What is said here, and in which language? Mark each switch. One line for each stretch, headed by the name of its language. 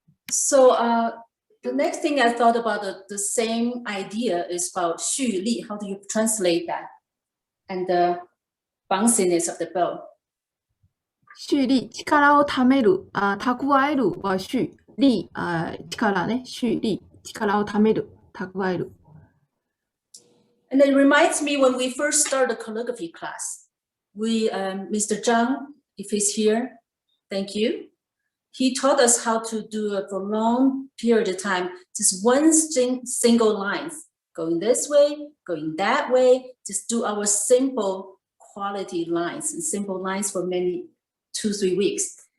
English: So the next thing I thought about the same idea is about 蓄力. How do you translate that? And the bounciness of the bow.
Japanese: 蓄力、力を貯める、蓄えるは蓄力、力ね、蓄力、力を貯める、蓄える。
English: And it reminds me when we first started the calligraphy class, Mr. Zhang, if he's here, thank you. He taught us how to do it for a long period of time, just one single lines, going this way, going that way, just do our simple quality lines and simple lines for 2-3 weeks.